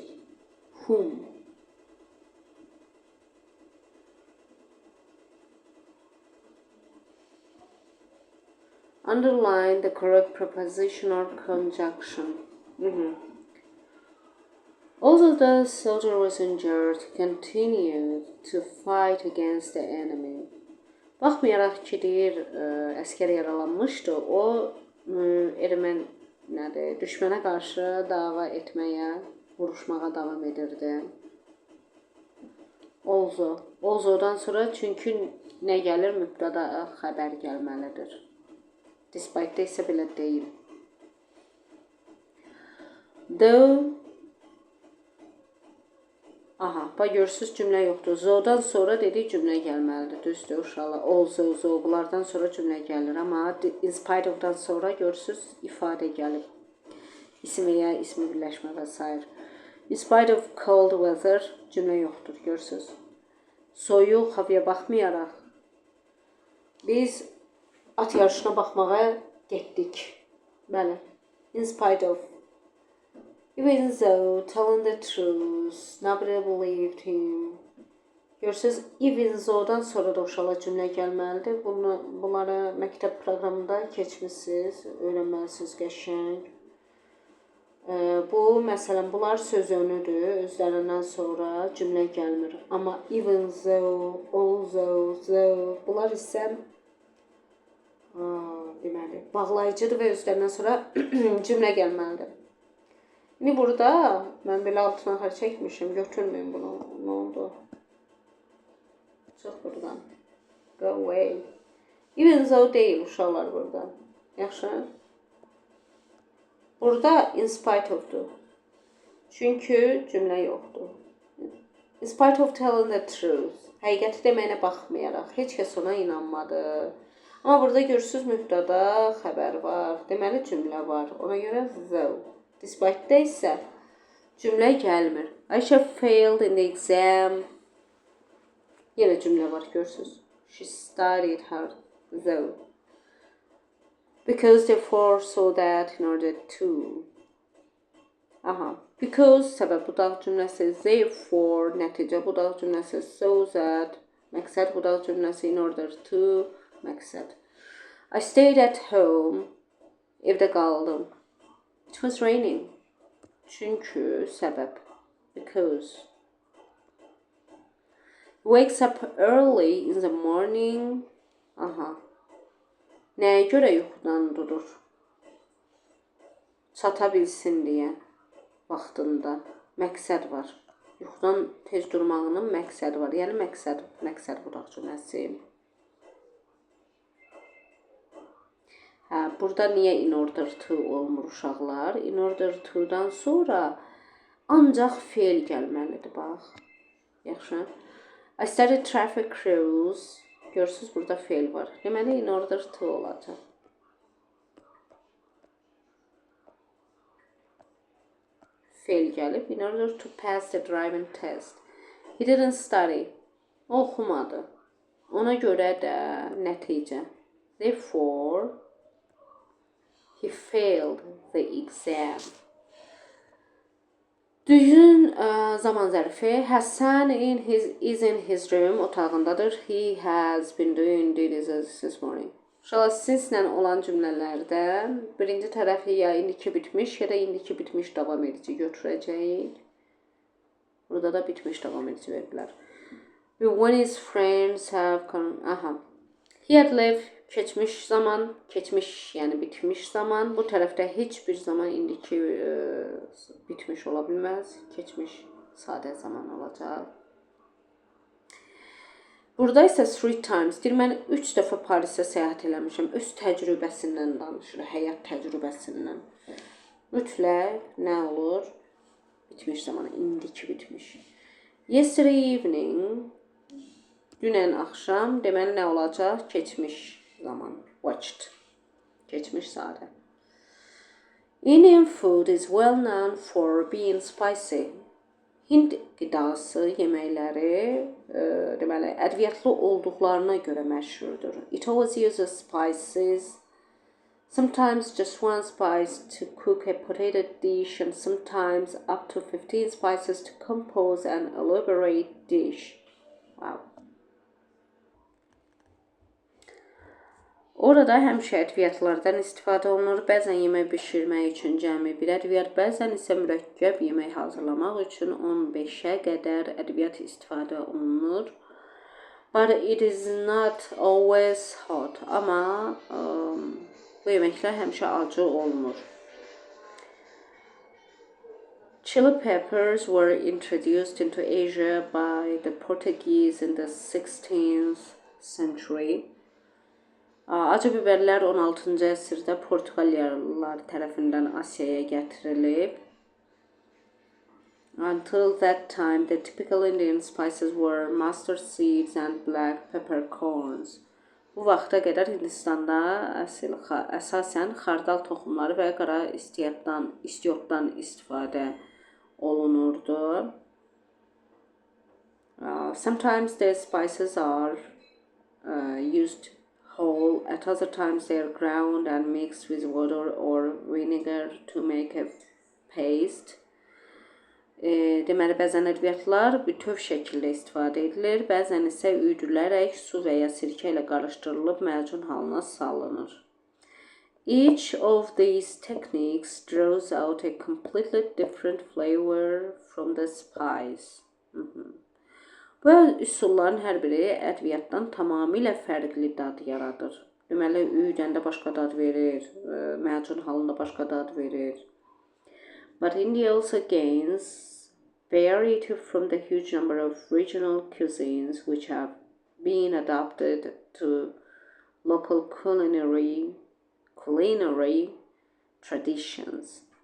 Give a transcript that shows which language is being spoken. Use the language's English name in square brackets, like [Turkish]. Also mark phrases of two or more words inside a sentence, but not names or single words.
[English] Whom. Underline the correct preposition or conjunction. Although the soldier was injured, he continued to fight against the enemy. [Azerbaijani] Baxmayaraq ki, deyir, əskər yaralanmışdı, o düşmənə qarşı dava etməyə, vuruşmağa davam edirdi. Although-dan sonra çünki nə gəlir? Mübtəda xəbər gəlməlidir. Despite-də isə belə deyil. Though. Bax görürsüz cümlə yoxdur. Zo'dan sonra dedik cümlə gəlməlidir. Düzdür uşaqlar. Also, bunlardan sonra cümlə gəlir. Amma [English] in spite of- [Azerbaijani] dan sonra görürsüz ifadə gəlib. İsim və ya ismi birləşmə və s. [English] In spite of cold weather [Azerbaijani] cümlə yoxdur. Görürsüz. Soyuq havaya baxmayaraq biz at yarışına baxmağa getdik. Bəli. [English] In spite of. Even though telling the truth, nobody believed him. [Azerbaijani] Görürsüz, [English] even though- [Azerbaijani] dan sonra da uşaqlar cümlə gəlməlidir. Bunları məktəb proqramında keçmişsiniz, öyrənməlisiniz qəşəng. Bu, məsələn, bunlar söz önüdür. Özlərindən sonra cümlə gəlmir. [English] Amma even though, although, though, [Azerbaijani] bunlar isə deməli, bağlayıcıdır və özlərindən sonra cümlə gəlməlidir. İndi burada mən belə altına xər çəkmişim. Götürməyin bunu. Nə oldu? Çıx buradan. [English] Go away. Even though [Azerbaijani] deyil uşaqlar burada. Yaxşı. Burada [English] in spite of- [Azerbaijani] dur. Çünki cümlə yoxdur. [English] In spite of telling the truth. [Azerbaijani] Həqiqəti deməyinə baxmayaraq. Heç kəs ona inanmadı. Amma burada görürsünüz mübtəda xəbər var. Deməli cümlə var. Ona görə though. Despite-də isə cümlə gəlmir. [English] Ayşə failed in the exam. [Azerbaijani] Yenə cümlə var, görürsünüz. [English] She studied hard, though. Because therefore so that in order to. [Azerbaijani] Because səbəb budaq cümləsi, therefore nəticə budaq cümləsi, [English] so that [Azerbaijani] məqsəd budaq cümləsi, [English] in order to [Azerbaijani] məqsəd. [English] I stayed at home. [Azerbaijani] Evdə qaldım. [English] It was raining. [Azerbaijani] Çünki səbəb. Because. [English] He wakes up early in the morning. [Azerbaijani] Nəyə görə yuxudan durur? Çata bilsin deyə. Vaxtında. Məqsəd var. Yuxudan tez durmağının məqsədi var. Yəni məqsəd budaq cümləsi. Burada niyə [English] in order to [Azerbaijani] olmur uşaqlar? [English] In order to- [Azerbaijani] dan sonra ancaq fe'l gəlməlidir, bax. Yaxşı. [English] I studied traffic rules. [Azerbaijani] Görürsünüz, burada fe'l var. Deməli, [English] in order to [Azerbaijani] olacaq. Fe'l gəlib. [English] In order to pass the driving test. He didn't study. [Azerbaijani] O oxumadı. Ona görə də nəticə. [English] Therefore, he failed the exam. [Azerbaijani] Düzgün zaman zərfi. [English] Həsən is in his room. Otağındadır. He has been doing duties this morning. [Azerbaijani] İnşallah sizlə olan cümlələrdə birinci tərəfi ya indiki bitmiş ya da indiki bitmiş davam edici götürəcəyik. Burada da bitmiş davam edici verdilər. [English] When his friends have come. He had left. [Azerbaijani] Keçmiş zaman, keçmiş yəni bitmiş zaman. Bu tərəfdə heç bir zaman indiki bitmiş ola bilməz. Keçmiş sadə zaman olacaq. Burada isə 3 times. Deyir, mən 3 dəfə Parisə səyahət eləmişəm. Öz təcrübəsindən danışır, həyat təcrübəsindən. Mütləq nə olur? Bitmiş zaman, indiki bitmiş. [English] Yesterday evening, [Azerbaijani] dünən axşam, deməli nə olacaq? Keçmiş zaman. Watched. Keçmiş sadə. [English] Indian food is well known for being spicy. [Azerbaijani] Hind qidası, yeməkləri deməli, ədviyyatlı olduqlarına görə məşhurdur. [English] It always uses spices, sometimes just one spice to cook a potato dish and sometimes up to 15 spices to compose an elaborate dish. Wow. [Azerbaijani] Orada həmişə ədviyyatlardan istifadə olunur. Bəzən yemək bişirmək üçün cəmi bir ədviyyat, bəzən isə mürəkkəb yemək hazırlamaq üçün 15-ə qədər ədviyyat istifadə olunur. [English] But it is not always hot. [Azerbaijani] Amma bu yeməklər həmişə acı olmur. [English] Chili peppers were introduced into Asia by the Portuguese in the 16th century. [Azerbaijani] Acı biberlər 16-cı əsrdə Portuqaliyalılar tərəfindən Asiyaya gətirilib. [English] Until that time, the typical Indian spices were mustard seeds and black peppercorns. [Azerbaijani] Bu vaxta qədər Hindistanda əsasən xardal toxumları və qara istiotdan istifadə olunurdu. [English] Sometimes the spices are used whole, at other times they are ground and mixed with water or vinegar to make a paste. [Azerbaijani] Deməli, bəzən ədviyyatlar bütöv şəkildə istifadə edilir, bəzən isə üyüdülərək su və ya sirkə ilə qarışdırılıb macun halına salınır. [English] Each of these techniques draws out a completely different flavor from the spice. [Azerbaijani] Bu üsulların hər biri ədviyyatdan tamamilə fərqli dad yaradır. Deməli, üyüdəndə başqa dad verir, macun halında başqa dad verir. [English] But India also gains variety from the huge number of regional cuisines which have been adapted to local culinary traditions.